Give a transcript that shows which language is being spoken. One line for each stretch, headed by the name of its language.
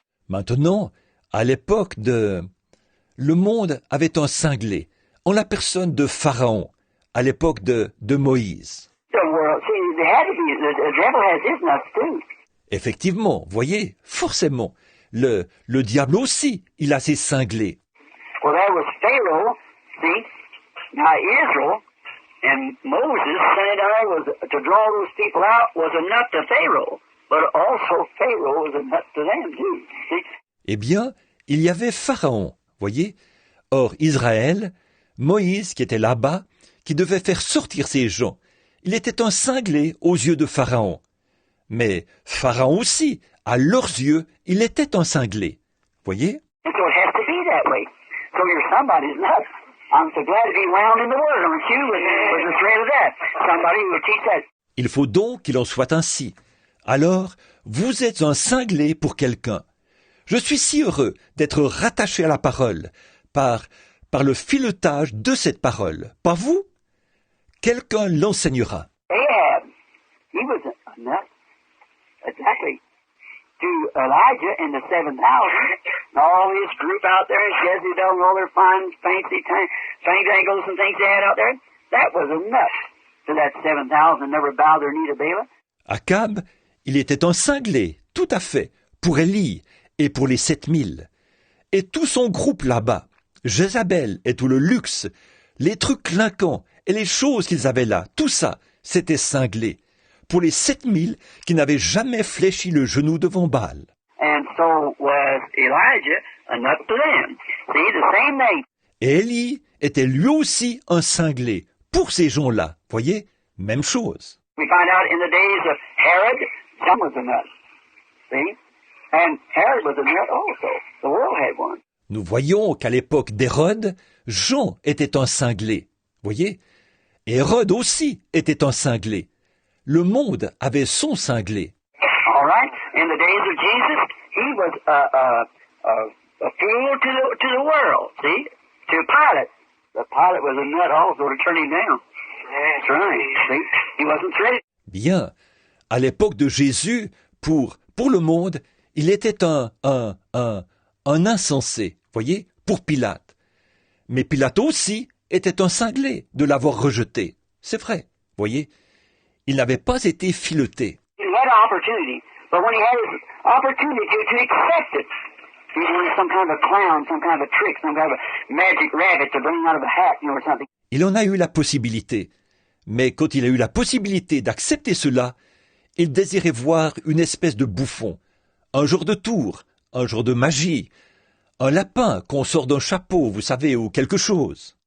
French: Maintenant, à l'époque le monde avait un cinglé, en la personne de Pharaon, à l'époque de Moïse.
English: The world, see, there had to be, the devil has his nuts too.
French: Effectivement, voyez, forcément, le diable aussi, il a ses cinglés.
English: Well, there was Pharaoh, see, now Israel, and Moses sent out to draw those people out was a nut to Pharaoh, but also Pharaoh was a nut to them too, see.
French: Eh bien, il y avait Pharaon, voyez. Or, Israël, Moïse qui était là-bas, qui devait faire sortir ces gens, il était un cinglé aux yeux de Pharaon. Mais Pharaon aussi, à leurs yeux, il était un cinglé. Voyez?
English: So it has to be that way. So you're somebody's nut. I'm so glad to be wound in the word, aren't you, with the thread of that. Somebody who will teach that.
French: Il faut donc qu'il en soit ainsi. Alors, vous êtes un cinglé pour quelqu'un. Je suis si heureux d'être rattaché à la parole, par le filetage de cette parole. Pas vous? Quelqu'un l'enseignera.
English: Ahab, he was a nut. Exactly. To Elijah and the 7,000, and all his group out there, Jezebel and all their fine, fancy fangangles and things they had out there, that was a nut to that 7,000 never bowed their knee to Balaam.
French: Akab, il était un cinglé, tout à fait, pour Élie et pour les 7,000. Et tout son groupe là-bas, Jézabel et tout le luxe, les trucs clinquants et les choses qu'ils avaient là, tout ça, c'était cinglé. Pour les 7,000 qui n'avaient jamais fléchi le genou devant Baal.
English: And so was Elijah a nut to them. See, the same name.
French: Et Élie était lui aussi un cinglé pour ces gens-là. Voyez, même chose.
English: We find out in the days of Herod, some was a nut. See? And Herod was a nut also. The world had one.
French: Nous voyons qu'à l'époque d'Hérode, Jean était un cinglé. Voyez? Et Hérode aussi était un cinglé. Le monde avait son cinglé.
English: All right. In the days of Jesus, he was a fool to the world. See, to Pilate. The Pilate was a nut also to turn him down. That's right. See, he wasn't threatened.
French: Bien. À l'époque de Jésus, Pour le monde, il était un insensé, voyez, pour Pilate. Mais Pilate aussi était un cinglé de l'avoir rejeté. C'est vrai, voyez. Il n'avait pas été fileté.
English: He had an opportunity, but when he had his opportunity to accept it, he wanted some kind of a clown, some kind of a trick, some kind of a magic rabbit to bring out of a hat, or something.
French: Il en a eu la possibilité. Mais quand il a eu la possibilité d'accepter cela, il désirait voir une espèce de bouffon, un genre de tour, un genre de magie, un lapin qu'on sort d'un chapeau, vous savez, ou quelque chose.